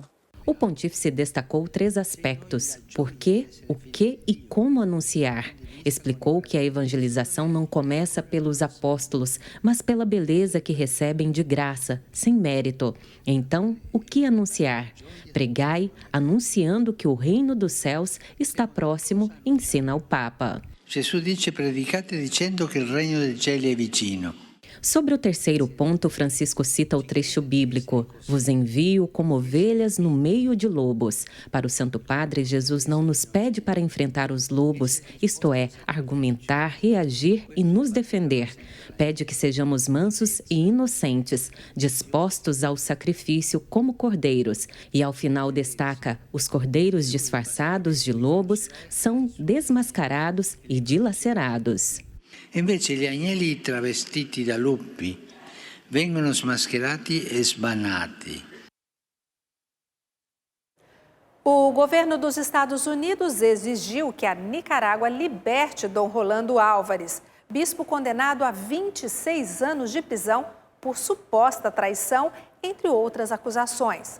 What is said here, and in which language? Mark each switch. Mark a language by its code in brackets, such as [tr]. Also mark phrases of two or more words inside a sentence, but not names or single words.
[pt] O pontífice destacou 3 aspectos: por quê, o que e como anunciar. Explicou que a evangelização não começa pelos apóstolos, mas pela beleza que recebem de graça, sem mérito. Então, o que anunciar? Pregai, anunciando que o reino dos céus está próximo, ensina o Papa. [it] Gesù dice: predicate dicendo che il regno dei cieli è vicino. [pt] Sobre o terceiro ponto, Francisco cita o trecho bíblico: vos envio como ovelhas no meio de lobos. Para o Santo Padre, Jesus não nos pede para enfrentar os lobos, isto é, argumentar, reagir e nos defender. Pede que sejamos mansos e inocentes, dispostos ao sacrifício como cordeiros. E ao final destaca: os cordeiros disfarçados de lobos são desmascarados e dilacerados. [it] Invece gli agnelli travestiti da lupi vengono smascherati e sbannati. [pt] O governo dos Estados Unidos exigiu que a Nicarágua liberte Dom Rolando Álvares, bispo condenado a 26 anos de prisão por suposta traição, entre outras acusações.